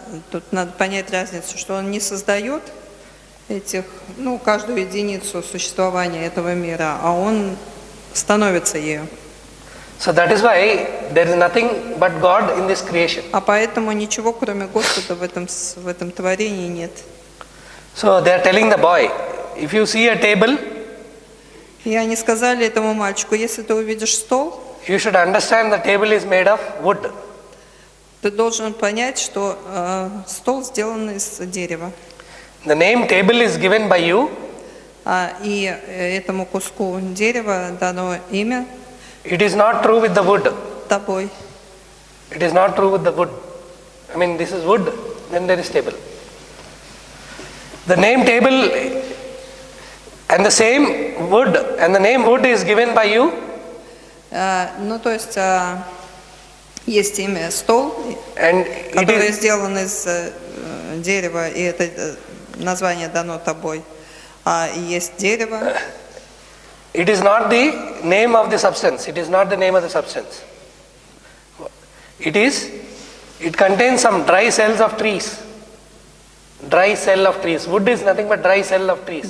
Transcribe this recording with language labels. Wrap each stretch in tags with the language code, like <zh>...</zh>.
<ru>Тут надо понять разницу, что он не создает каждую единицу существования этого мира, а он становится ею.</ru> <en>So that is why there is nothing but God in this creation.</en> <ru>А поэтому ничего, кроме Господа, в этом творении нет.</ru> <en>So they are telling the boy, if you see a table,</en> <ru>и они сказали этому мальчику, если ты увидишь стол,</ru> <en>you should understand the table is made of wood.</en> <ru>Ты должен понять, что стол сделан из дерева.</ru> <en>The name table is given by you.</en> <ru>И этому куску дерева дано имя.</ru> <en>It is not true with the wood.</en> <ru>Тобой.</ru> <en>It is not true with the wood. I mean, this is wood, then there is table. The name table and the same wood and the name wood is given by you.</en> <ru>То есть есть имя стол, который сделан из дерева, и это название дано тобой. И есть дерево.</ru> <en>It is not the name of the substance. It is not the name of the substance. It contains some dry cells of trees. Dry cell of trees. Wood is nothing but dry cell of trees.</en>